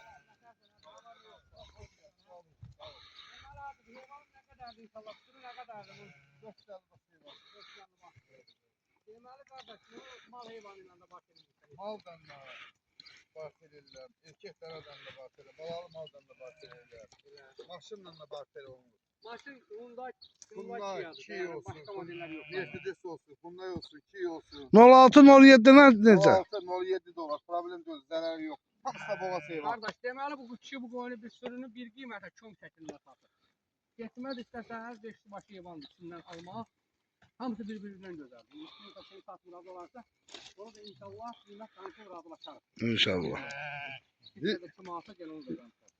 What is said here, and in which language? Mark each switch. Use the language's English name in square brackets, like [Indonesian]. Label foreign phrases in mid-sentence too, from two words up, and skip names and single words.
[Azerbaijani] Maldan da barter edirlər, erkək danadan da barter edirlər, balalı maldan da barter edirlər, maşınla da barter olunur. Maşın Hyundai Hyundai, Kia'dır. Kia Yani olsun, [Turkish] başka modeller yok. [Azerbaijani] Mercedes olsun, Hyundai olsun, Kia olsun. 06-07'lər necə? [Turkish] 06-07 dolar, problem değil, zararı yok. [Azerbaijani] Hamısı boğa şey var. Kardeş deməli bu kişi bu qoyunu bir sürünü bir qiymətə küm şəklində satır. Getməz istəsəniz 5 başı yaban içindən almaq. Hamısı bir-birindən gözəldir. Üstünü də şey satmır olarsa, onu da inşallah qiymət danışıb razılaşarıq. İnşallah. Bir də kim alsa gəl onu da danışarıq.